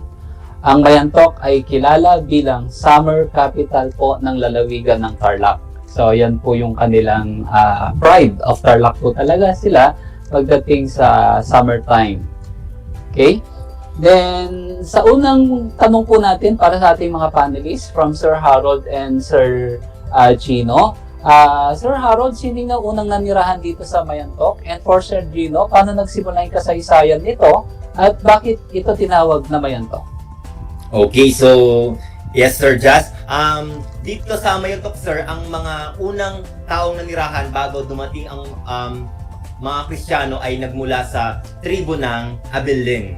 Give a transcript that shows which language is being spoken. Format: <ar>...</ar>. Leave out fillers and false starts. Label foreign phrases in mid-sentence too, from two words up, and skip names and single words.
<tl>Ang Mayantok ay kilala bilang summer capital po ng lalawigan ng Tarlac. So yan po yung kanilang</tl> <en>pride of Tarlac</en> <tl>po talaga sila pagdating sa summertime.</tl> <en>Okay? Then,</en> <tl>sa unang tanong po natin para sa ating mga panelists</tl> <en>from Sir Harold and Sir Gino.</en> <tl>Sir Harold, sino na unang nanirahan dito sa Mayantok?</tl> <en>And for Sir Gino,</en> <tl>paano nagsimula yung kasaysayan nito? At bakit ito tinawag na Mayantok?</tl> <en>Okay, so yes Sir Jazz.</en> <tl>Dito sa Mayantok Sir, ang mga unang taong nanirahan bago dumating ang mga Kristiyano ay nagmula sa tribo ng Abiling.</tl>